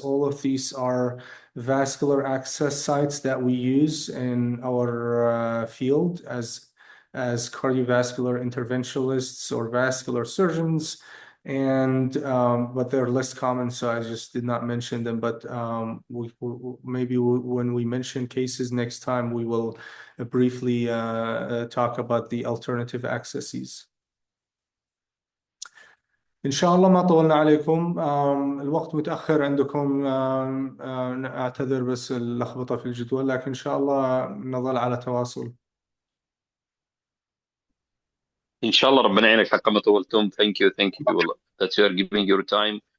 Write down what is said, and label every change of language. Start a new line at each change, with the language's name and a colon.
English: All of these are vascular access sites that we use in our field as cardiovascular interventionalists or vascular surgeons. But they're less common, so I just did not mention them. But maybe when we mention cases next time, we will briefly talk about the alternative accesses.
Arabic: إن شاء الله ما طولنا عليكم. الوقت متأخر عندكم. أعتذر بس اللخبطة في الجدول، لكن إن شاء الله نظل على تواصل. ان شاء الله ربنا يعينك حق ما طولتم. ثانك يو والله
English: that you are giving your time.